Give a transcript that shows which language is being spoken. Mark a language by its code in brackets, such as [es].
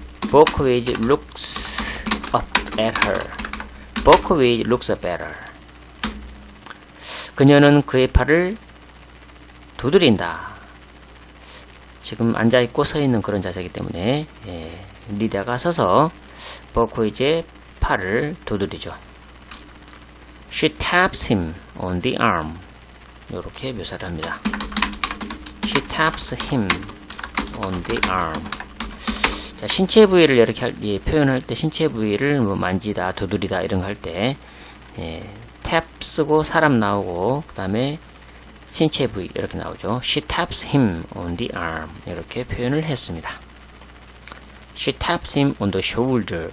[en] 버코이즈 looks up at her. 버코이즈 looks better. [ko] 그녀는 그의 팔을 두드린다. 지금 앉아있고 서있는 그런 자세이기 때문에 리디아가 서서 버코이즈의 팔을 두드리죠. [en] She taps him on the arm. [ko] 이렇게 묘사를 합니다. [en] She taps him on the arm. [ko] 자, 신체 부위를 이렇게 표현할 때 신체 부위를 뭐 만지다, 두드리다 이런 거 할 때 탭 쓰고 사람 나오고 그 다음에 신체 부위 이렇게 나오죠. [en] She taps him on the arm. [ko] 이렇게 표현을 했습니다. [en] She taps him on the shoulder.